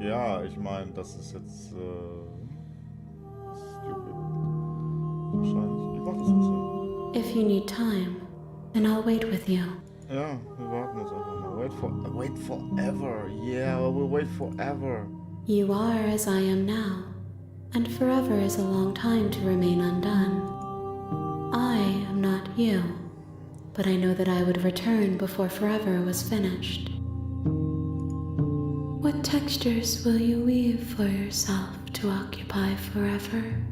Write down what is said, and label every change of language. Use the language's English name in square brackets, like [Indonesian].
[German] Ja, ich meine, das ist jetzt stupid. Wahrscheinlich. Ich mach das jetzt so. [English] If you need time, then I'll wait with you. [German] Ja, wir warten jetzt einfach mal. [English] Wait forever. Yeah, we'll wait forever. You are as I am now, and forever is a long time to remain undone. I am not you, but I know that I would return before forever was finished. What textures will you weave for yourself to occupy forever?